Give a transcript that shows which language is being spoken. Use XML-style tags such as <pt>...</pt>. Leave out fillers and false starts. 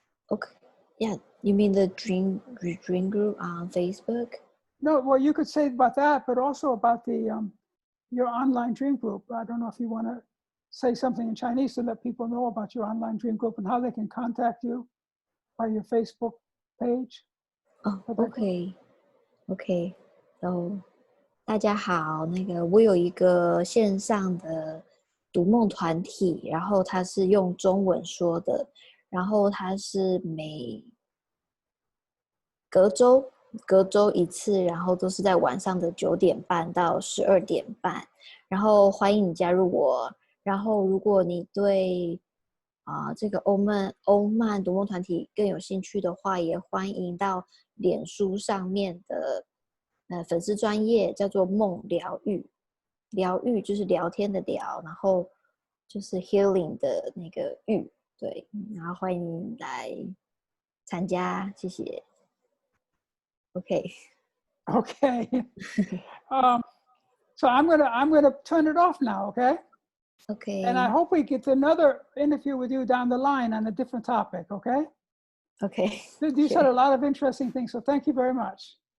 <en>Okay. Yeah, you mean the dream group on Facebook? No, well, you could say about that, but also about the your online dream group. I don't know if you want to say something in Chinese to let people know about your online dream group and how they can contact you by your Facebook page. 哦 for that group.</en> <zh>，OK OK，哦，大家好，我有一个线上的读梦团体，然后它是用中文说的，然后它是隔周一次，然后都是在晚上的9点半到12点半，然后欢迎你加入我。然后如果你对这个欧曼读梦团体更有兴趣的话，也欢迎到脸书上面的粉丝专页叫做梦疗愈，疗愈就是聊天的聊，然后就是 healing 的那个愈，对，然后欢迎你来参加，谢谢。 OK</zh> <en>Okay. So I'm gonna turn it off now, okay? And I OK hope we get another interview with you down the line on a different topic, okay? OK， You said a lot of interesting things, so thank you very much.</en>